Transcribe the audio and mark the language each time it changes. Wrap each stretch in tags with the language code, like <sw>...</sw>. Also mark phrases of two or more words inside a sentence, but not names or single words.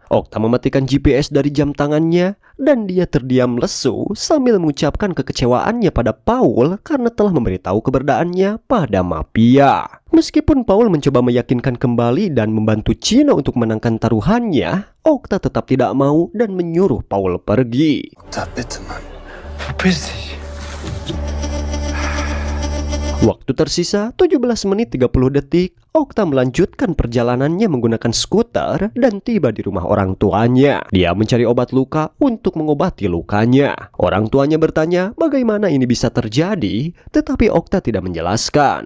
<id>Okta mematikan GPS dari jam tangannya dan dia terdiam lesu sambil mengucapkan kekecewaannya pada Paul karena telah memberitahu keberadaannya pada mafia. Meskipun Paul mencoba meyakinkan kembali dan membantu Chino untuk menangkan taruhannya, Okta tetap tidak mau dan menyuruh Paul pergi.</id> <de>Da bitte, Mann. Verpiss dich.</de> <id>Waktu tersisa 17 menit 30 detik, Okta melanjutkan perjalanannya menggunakan skuter dan tiba di rumah orang tuanya. Dia mencari obat luka untuk mengobati lukanya. Orang tuanya bertanya bagaimana ini bisa terjadi, tetapi Okta tidak menjelaskan.</id>